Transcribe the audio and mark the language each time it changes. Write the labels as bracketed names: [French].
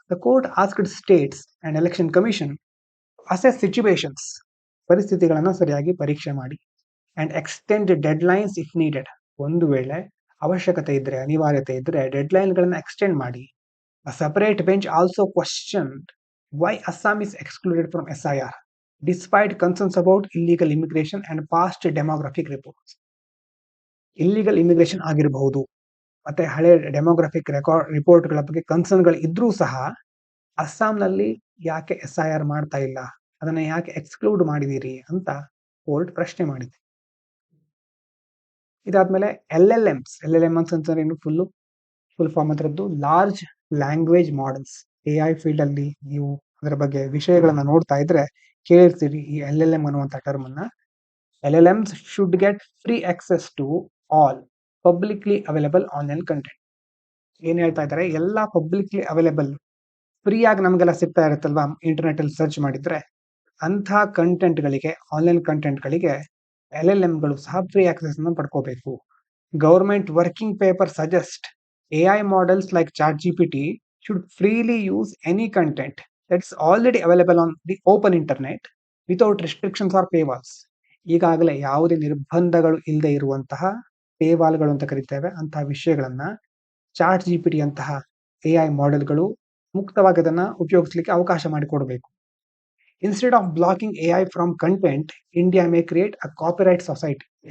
[English] The court asked states and election commission to assess situations, [Kannada] ಪರಿಸ್ಥಿತಿಗಳನ್ನ ಸರಿಯಾಗಿ ಪರೀಕ್ಷೆ ಮಾಡಿ, [English] and extend deadlines if needed. [Kannada] ಒಂದು ವೇಳೆ ಅವಶ್ಯಕತೆ ಇದ್ರೆ, ಅನಿವಾರ್ಯತೆ ಇದ್ರೆ ಡೆಡ್ಲೈನ್ ಗಳನ್ನ ಎಕ್ಸ್ಟೆಂಡ್ ಮಾಡಿ. [English] A separate bench also questioned why Assam is excluded from SIR despite concerns about illegal immigration and past demographic reports. [Kannada] Illegal immigration ಆಗಿರಬಹುದು, ಮತ್ತೆ ಹಳೆ ಡೆಮೋಗ್ರಾಫಿಕ್ ರಿಪೋರ್ಟ್ಗಳ ಬಗ್ಗೆ ಕನ್ಸರ್ನ್ಗಳು ಇದ್ರೂ ಸಹ ಅಸ್ಸಾಂನಲ್ಲಿ ಯಾಕೆ SIR ಮಾಡ್ತಾ ಇಲ್ಲ ಅದನ್ನ ಯಾಕೆ ಎಕ್ಸ್ಕ್ಲೂಡ್ ಮಾಡಿದೀರಿ ಅಂತ ಕೋರ್ಟ್ ಪ್ರಶ್ನೆ ಮಾಡಿದೆ. ಇದಾದ್ಮೇಲೆ LLMs ಅಂತಂದ್ರೆ ಏನು ಫುಲ್ ಫಾರ್ಮ್ ಅದರದ್ದು large language models. AI field ಅಲ್ಲಿ ನೀವು ಅದರ ಬಗ್ಗೆ ವಿಷಯಗಳನ್ನ ನೋಡ್ತಾ ಇದ್ರೆ ಕೇಳಿರ್ತೀರಿ ಈ LLM ಅನ್ನುವಂಥ ಟರ್ಮ್ ಅನ್ನ. [English] LLMs should get free access to all publicly available online content. [Kannada] ಏನ್ ಹೇಳ್ತಾ ಇದ್ದಾರೆ, ಎಲ್ಲಾ ಪಬ್ಲಿಕ್ಲಿ ಅವೈಲೇಬಲ್ ಫ್ರೀ ಆಗಿ ನಮಗೆಲ್ಲ ಸಿಗ್ತಾ ಇರುತ್ತಲ್ವಾ ಇಂಟರ್ನೆಟ್ ಅಲ್ಲಿ ಸರ್ಚ್ ಮಾಡಿದ್ರೆ, ಅಂಥ ಕಂಟೆಂಟ್ಗಳಿಗೆ ಆನ್ಲೈನ್ ಕಂಟೆಂಟ್ಗಳಿಗೆ LLMಗಳು ಸಹ ಫ್ರೀ ಆಕ್ಸೆಸ್ ಅನ್ನು ಪಡ್ಕೋಬೇಕು. [English] Government working paper suggest AI models like ChatGPT should freely use any content that's already available on the open internet without restrictions or paywalls. [Kannada] ಈಗಾಗಲೇ ಯಾವುದೇ ನಿರ್ಬಂಧಗಳು ಇಲ್ಲದೆ ಇರುವಂತಹ ಪೇವಾಲ್ಗಳು ಅಂತ ಕರಿತೇವೆ ಅಂತಹ ವಿಷಯಗಳನ್ನ ChatGPT ಅಂತಹ AI ಮಾಡೆಲ್ಗಳು ಮುಕ್ತವಾಗಿ ಅದನ್ನ ಉಪಯೋಗಿಸಲಿಕ್ಕೆ ಅವಕಾಶ ಮಾಡಿಕೊಡಬೇಕು. [English] Instead of blocking AI from content, India may create a copyright society.